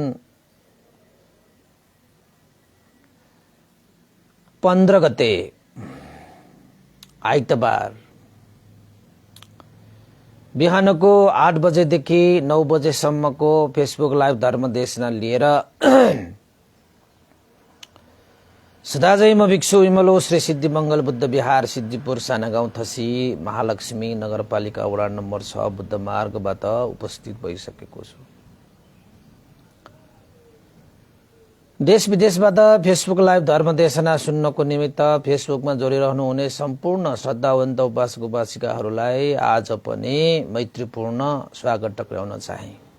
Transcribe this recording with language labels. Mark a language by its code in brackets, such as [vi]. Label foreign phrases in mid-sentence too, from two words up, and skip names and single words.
[ne] 15 गते आइतबार बिहानको 8 बजेदेखि 9 बजेसम्मको फेसबुक लाइभ धर्म देशना लिएर सदाजै म भिक्षु विमलो श्री सिद्धिमंगल बुद्ध विहार सिद्धिपुर सानागाउँ थसी महालक्ष्मी नगरपालिका वडा नम्बर 6 बुद्ध मार्गबाट उपस्थित भइसकेको छु। देश विदेशबाट फेसबुक लाइभ धर्म देशना सुन्नको निमित्त फेसबुकमा जोडिरहनु हुने सम्पूर्ण श्रद्धावन्त उपासक उपासिकाहरूलाई आज पनि मैत्रीपूर्ण स्वागत टक्राउन चाहे।